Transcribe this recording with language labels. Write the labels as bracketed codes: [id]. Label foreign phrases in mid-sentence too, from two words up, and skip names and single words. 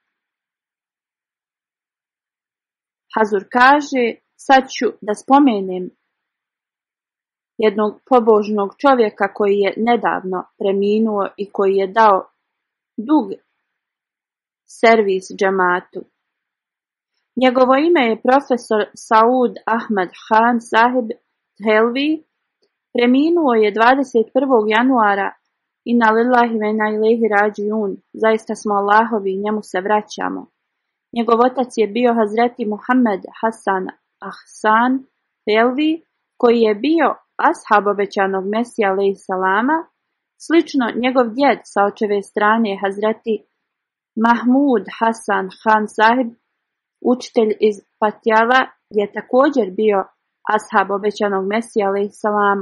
[bs] Hazur kaže: Sad ću da spomenem jednog pobožnog čovjeka koji je nedavno preminuo i koji je dao dug servis džematu. Njegovo ime je profesor Saud Ahmed Khan Sahib Thelvi. Preminuo je 21. januara. [ar] إنا لله وإنا إليه راجعون. [bs] Zaista smo Allahovi i njemu se vraćamo. Njegov otac je bio Hazreti Muhammed Hasan Ahsan Thelvi, koji je bio ashab obećanog Mesija [ar] عليه السلام. [bs] Slično, njegov djed sa očeve strane Hazreti Mahmud Hasan Khan Sahib, učitelj iz Patjala, je također bio ashab obećanog Mesija [ar] عليه السلام.